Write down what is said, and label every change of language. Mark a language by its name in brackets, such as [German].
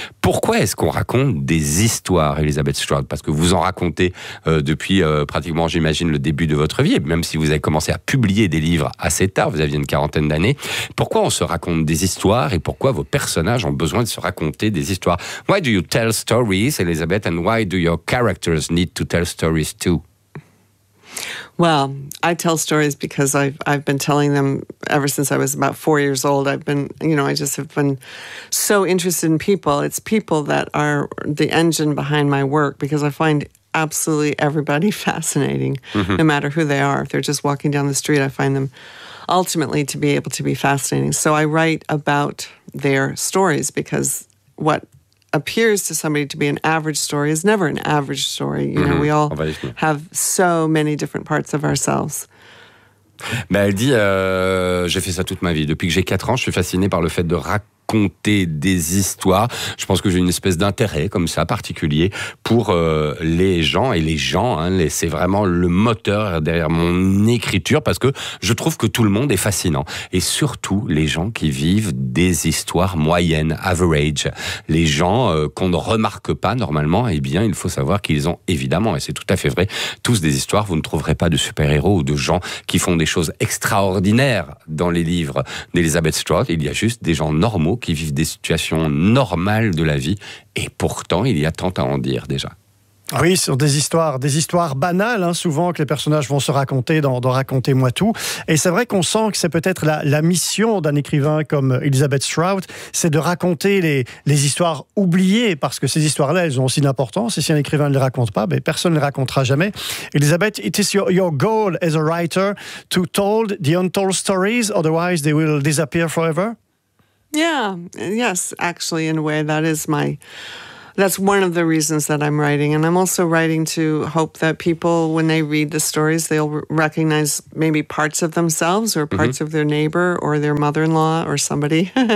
[French] Pourquoi est-ce qu'on raconte des histoires, Elizabeth Strout? Parce que vous en racontez depuis pratiquement, j'imagine, le début de votre vie, même si vous avez commencé à publier des livres assez tard, vous aviez une quarantaine d'années. Pourquoi on se raconte des histoires et pourquoi vos personnages ont besoin de se raconter des histoires? [English] Why do you tell stories, Elizabeth, and why do your characters need to tell stories too? Well, I tell stories because I've been telling them ever since I was about 4 years old. I've been, you know, I just have been so interested in people. It's people that are the engine behind my work because I find absolutely everybody fascinating, mm-hmm. no matter who they are. If they're just walking down the street, I find them ultimately to be able to be fascinating. So I write about their stories because what appears to somebody to be an average story is never an average story. You know, we all have so many different parts of ourselves. [French] Mais elle dit, j'ai fait ça toute ma vie. Depuis que j'ai 4 ans, je suis fasciné par le fait de raconter des histoires. Je pense que j'ai une espèce d'intérêt comme ça, particulier, pour les gens. Et les gens, hein, c'est vraiment le moteur derrière mon écriture, parce que je trouve que tout le monde est fascinant. Et surtout, les gens qui vivent des histoires moyennes, average. Les gens qu'on ne remarque pas normalement, eh bien, il faut savoir qu'ils ont, évidemment, et c'est tout à fait vrai, tous des histoires. Vous ne trouverez pas de super-héros ou de gens qui font des choses extraordinaires dans les livres d'Elizabeth Strout. Il y a juste des gens normaux qui vivent des situations normales de la vie, et pourtant il y a tant à en dire déjà. Oui, sur des histoires banales, hein, souvent, que les personnages vont se raconter dans Racontez-moi tout. Et c'est vrai qu'on sent que c'est peut-être la mission d'un écrivain comme Elizabeth Strout, c'est de raconter les histoires oubliées, parce que ces histoires-là, elles ont aussi une importance. Et si un écrivain ne les raconte pas, ben, personne ne les racontera jamais. [English] Elizabeth, it is your goal as a writer to tell the untold stories, otherwise they will disappear forever? Yeah, yes, actually, in a way, that's one of the reasons that I'm writing. And I'm also writing to hope that people, when they read the stories, they'll recognize maybe parts of themselves or parts of their neighbor or their mother-in-law or somebody.